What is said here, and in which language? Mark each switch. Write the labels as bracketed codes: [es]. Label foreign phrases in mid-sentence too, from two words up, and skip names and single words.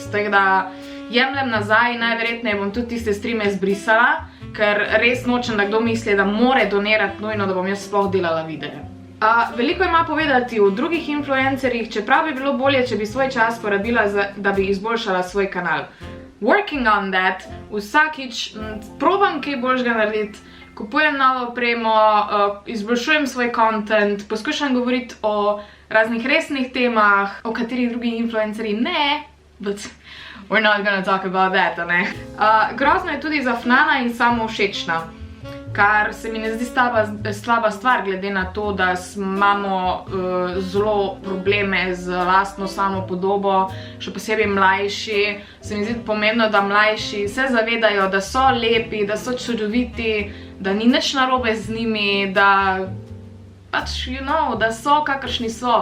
[sl] Tako da jemljem nazaj, najverjetneje bom tudi tiste streame zbrisala, ker res nočem, da kdo misli, da more donirati nujno, da bom jaz sploh delala videe. Veliko ima povedati o drugih influencerjih, čeprav bi bilo bolje, če bi svoj čas porabila, da bi izboljšala svoj kanal. [en] Working on that, [sl] vsakič probam kaj boljšega narediti, kupujem novo opremo, izboljšujem svoj content, poskušam govoriti o raznih resnih temah, o katerih drugi influencerji ne, [en] but we're not gonna talk about that, [sl] ne? Grozno je tudi zafnana in samovšečna. kar se mi ne zdi slaba stvar, glede na to, da imamo zelo probleme z lastno samopodobo, še posebej mlajši. Se mi zdi pomembno, da mlajši se zavedajo, da so lepi, da so čudoviti, da ni nič narobe z njimi, da pač, da so kakršni so.